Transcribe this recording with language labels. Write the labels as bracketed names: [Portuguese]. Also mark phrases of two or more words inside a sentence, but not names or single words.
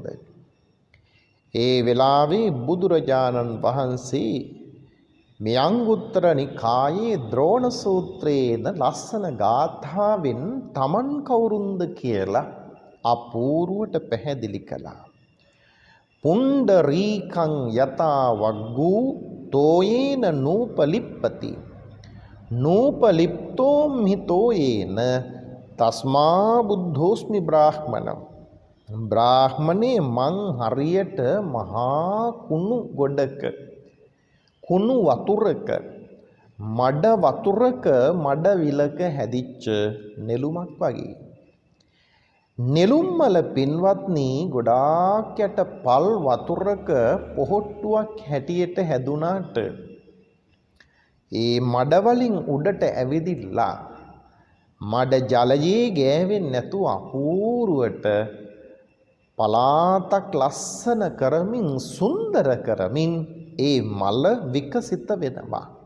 [Sinhala] ඒ වෙලාවේ බුදුරජාණන් වහන්සේ මේ අංගුත්තර නිකායේ ද්‍රෝණ සූත්‍රයේන ලස්සන ගාථාවෙන් තමන් කවුරුන්ද කියලා අපූර්වට පැහැදිලි කළා. [Pali] පුණ්ඩරීකං යතා වග්ගූ තෝයේන නූපලිප්පති නූපලිප්තෝ මිතෝයේන තස්මා බුද්ධෝස්මි බ්‍රාහ්මණං. [Sinhala] බ්‍රාහ්මණේ මං හරියට මහා කුණු ගොඩක කුණු වතුරක මඩ වතුරක මඩ විලක හැදිච්ච නෙළුමක් වගේ. නෙළුම් මල පින්වත්නි ගොඩාක් යට පල් වතුරක පොහොට්ටුවක් හැටියට හැදුනාට ඒ මඩ වලින් උඩට ඇවිදිලා මඩ ජලයේ ගෑවෙන්නේ නැතුව අපූර්වට පලාතක් ලස්සන කරමින් සුන්දර කරමින් ඒ මල විකසිත වෙනවා.